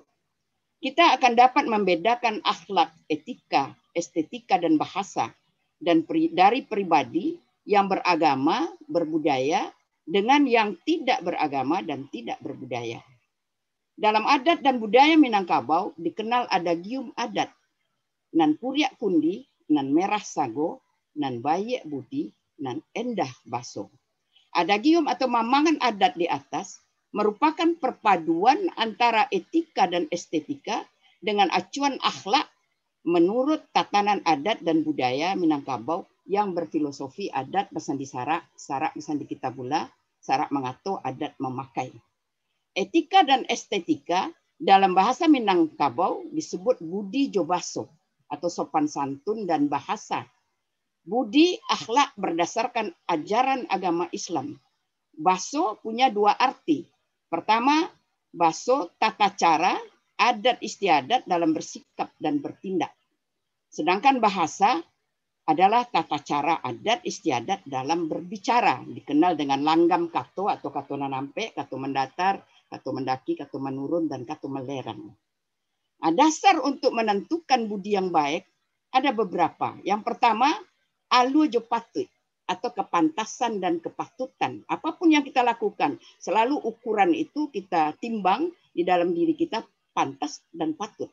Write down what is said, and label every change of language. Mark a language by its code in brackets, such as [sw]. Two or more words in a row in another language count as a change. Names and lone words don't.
[id] Kita akan dapat membedakan akhlak, etika, estetika, dan bahasa dari pribadi yang beragama, berbudaya, dengan yang tidak beragama dan tidak berbudaya. Dalam adat dan budaya Minangkabau dikenal adagium adat. [min] Nan puriak kundi, nan merah sago, nan bayek budi, nan endah baso. [id] Adagium atau mamangan adat di atas merupakan perpaduan antara etika dan estetika dengan acuan akhlak menurut tatanan adat dan budaya Minangkabau yang berfilosofi [min] adat bersandi sarak, sarak bersandi kitabula, sarak mengato, adat memakai. [id] Etika dan estetika dalam bahasa Minangkabau disebut [min] budi jobaso [id] atau sopan santun dan bahasa. Budi akhlak berdasarkan ajaran agama Islam. Baso punya dua arti. Pertama, baso tata cara, adat istiadat dalam bersikap dan bertindak. Sedangkan bahasa adalah tata cara adat istiadat dalam berbicara. Dikenal dengan [min] langgam kato atau kato nanampe, kato mendatar, kato mendaki, kato menurun, dan kato melerang. [id] Nah, dasar untuk menentukan budi yang baik ada beberapa. Yang pertama, [min] alu jo patut [id] atau kepantasan dan kepatutan. Apapun yang kita lakukan, selalu ukuran itu kita timbang di dalam diri kita pantas dan patut.